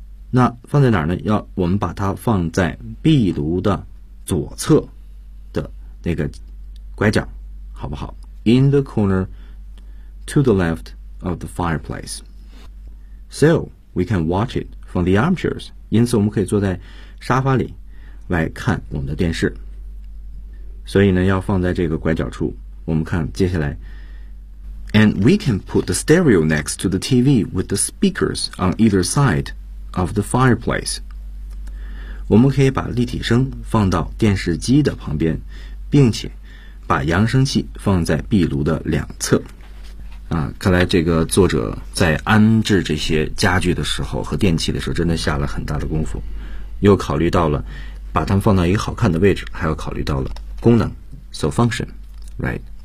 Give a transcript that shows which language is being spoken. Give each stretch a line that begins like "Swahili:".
Chinese: 那放在哪儿呢要我们把它放在壁炉的左侧的那个拐角好不好
English: In the corner to the left of the fireplace. So, we can watch it from the armchairs.
Chinese: 因此我们可以坐在沙发里来看我们的电视。所以呢要放在这个拐角处。我们看接下来。
English: And we can put the stereo next to the TV with the speakers on either side of the fireplace.
Chinese: 我们可以把立体声放到电视机的旁边并且把扬声器放在壁炉的两侧啊，看来这个作者在安置这些家具的时候和电器的时候真的下了很大的功夫又考虑到了把它们放到一个好看的位置还要考虑到了功能
English: So function, right?